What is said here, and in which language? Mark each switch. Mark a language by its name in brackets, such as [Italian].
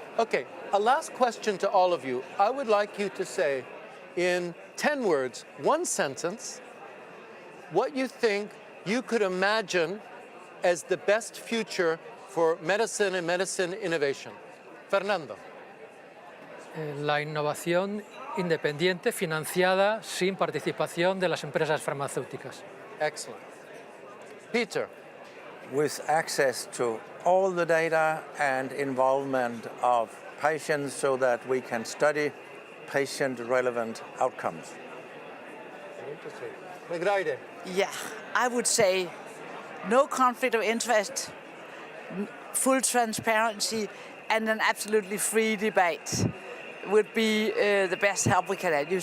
[English] Okay, a last question to all of you. I would like you to say in 10 words, one sentence, what you think you could imagine as the best future for medicine and medicine innovation. Fernando. [Spanish] La innovación independiente financiada sin participación de las empresas farmacéuticas. [English] Excellent. Peter. With access to all the data and involvement of patients so that we can study patient-relevant outcomes. Interesting. Megreide. Yeah, I would say no conflict of interest, full transparency, and an absolutely free debate would be the best help we can have.